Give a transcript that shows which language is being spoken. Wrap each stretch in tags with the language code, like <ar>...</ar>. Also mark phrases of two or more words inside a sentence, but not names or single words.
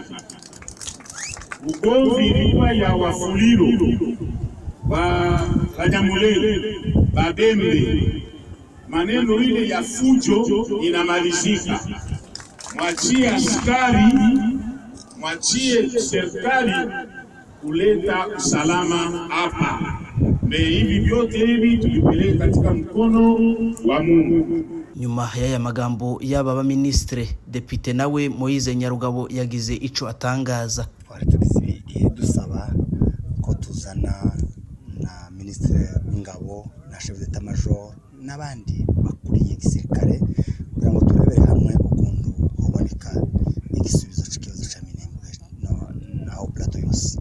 <sw>Ugomvi ilikuwa ya Wafuliro, Banyamulenge, Babembe, maneno ile ya fujo inamalizika. Mwachie askari, mwachie serikali kuleta usalama hapa. Hivi vyote hivi tulipeleka katika mkono wa Mungu.</sw> <rw>Nyuma y'aya magambo y'aba ba ministre, Depite nawe Moise Nyarugabo yagize ico atangaza. Twaratubiye dusaba ko tuzana na Ministre w'Ingabo na</rw> <fr>Chef d'Etat Major</fr> <rw>n'abandi bakuriye igisirikare kugira ngo turebere hamwe ukuntu hoboneka igisubizo cy'ikibazo cya Minembwe na plateau yose.</rw>